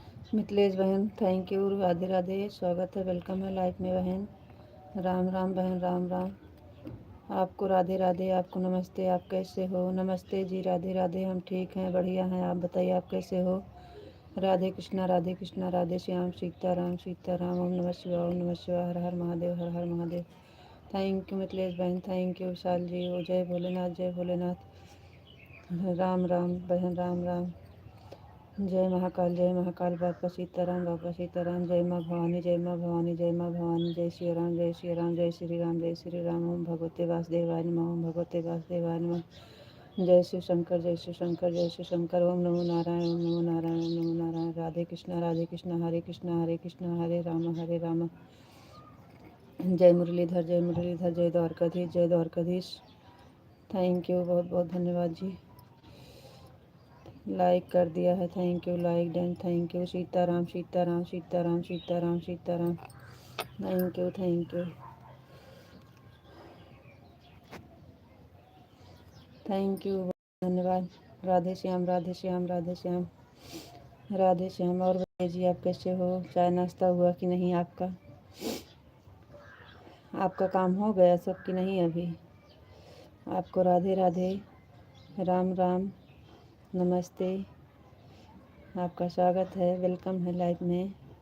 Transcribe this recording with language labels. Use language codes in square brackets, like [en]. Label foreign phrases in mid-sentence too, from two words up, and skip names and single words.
[hi] मिथिलेश बहन [en] thank you, [hi] राधे राधे, स्वागत है, वेलकम है लाइफ में बहन। राम राम बहन, राम राम। आपको राधे राधे, आपको नमस्ते, आप कैसे हो? नमस्ते जी, राधे राधे, हम ठीक हैं, बढ़िया हैं, आप बताइए आप कैसे हो? राधे कृष्णा, राधे कृष्णा, राधे श्याम, सीताराम सीताराम, [sa] ओम नमः शिवाय, ओम नमः शिवाय, [hi] हर हर महादेव, हर हर महादेव। [en] thank you [hi] मिथिलेश बहन, [en] thank you [hi] विशाल जी, ओ जय भोलेनाथ, जय भोलेनाथ। राम राम बहन, राम राम। जय महाकाल, जय महाकाल, बाबा सीताराम, बाबा सीताराम, जय माँ भवानी, जय माँ भवानी, जय माँ भवानी, जय श्री राम, जय श्री राम, जय श्री राम, जय श्री राम, [sa] ओम भगवते वासुदेवाय नमः, ओम भगवते वासुदेवाय नमः। [hi] जय शिव शंकर, जय शिव शंकर, जय शिव शंकर, [sa] ओम नमो नारायण, ओम नमो नारायण, ओम नमो नारायण। [hi] राधे कृष्णा, हरे कृष्णा, हरे कृष्णा, हरे राम, हरे राम। जय मुरलीधर, जय मुरलीधर, जय द्वारकाधीश, जय द्वारकाधीश। [en] thank you, [hi] बहुत बहुत धन्यवाद जी। लाइक कर दिया है, [en] thank you, like done, thank you. [hi] सीताराम सीताराम सीताराम सीताराम सीताराम, [en] thank you, thank you, thank you, [hi] धन्यवाद। राधे श्याम, राधे श्याम, राधे श्याम, राधे श्याम। और बताइए जी, आप कैसे हो? चाय नाश्ता हुआ कि नहीं आपका? आपका काम हो गया सब कि नहीं अभी? आपको राधे राधे, राम राम, नमस्ते, आपका स्वागत है, वेलकम है लाइफ में।